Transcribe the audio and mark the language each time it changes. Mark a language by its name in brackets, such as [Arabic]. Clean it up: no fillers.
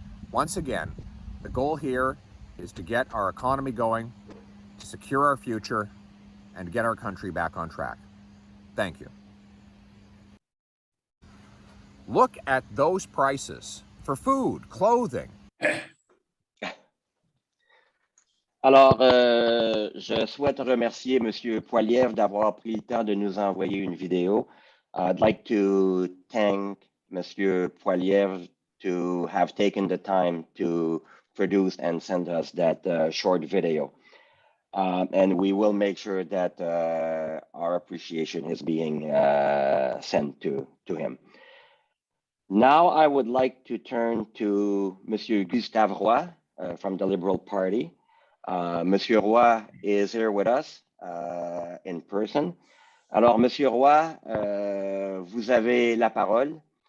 [English] Once again, the goal here is to get our economy going, to secure our future, and get our country back on track. Thank you. Look at those prices for food, clothing. [French] Alors, je souhaite remercier M. Poilievre d'avoir pris le temps de nous envoyer une vidéo. [English] I'd like to thank M. Poilievre to have taken the time to produce and send us that short video. And we will make sure that our appreciation is being sent to him. Now, I would like to turn to M. Gustav Hua from the Liberal Party. Monsieur Hua is here with us in person. [French] Alors, Monsieur Hua, vous avez la parole.